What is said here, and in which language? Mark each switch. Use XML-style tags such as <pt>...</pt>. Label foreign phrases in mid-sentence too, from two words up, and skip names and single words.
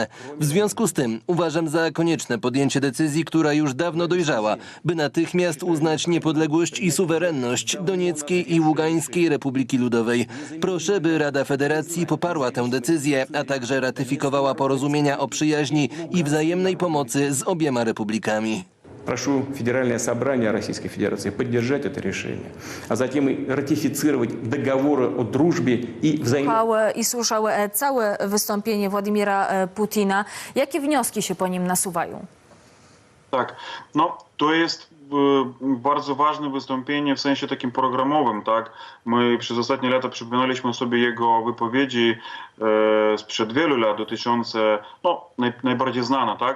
<pl>W związku z tym uważam za konieczne podjęcie decyzji, która już dawno dojrzała, by natychmiast uznać niepodległość i suwerenność Donieckiej i Ługańskiej Republiki Ludowej. Proszę, by Rada Federacji poparła tę decyzję, a także ratyfikowała porozumienia o przyjaźni i wzajemnej pomocy z obiema republikami.</pl> <ru>Прошу Федеральное собрание Российской Федерации поддержать это решение, а затем и ратифицировать договоры о дружбе и взаимодействии.</ru> <pl>I słyszał całe wystąpienie Władimira Putina. Jakie wnioski się po nim nasuwają? Tak, no to jest bardzo ważne wystąpienie w sensie takim programowym, tak? My przez ostatnie lata przypominaliśmy sobie jego wypowiedzi sprzed wielu lat dotyczące, no najbardziej znana, tak?</pl>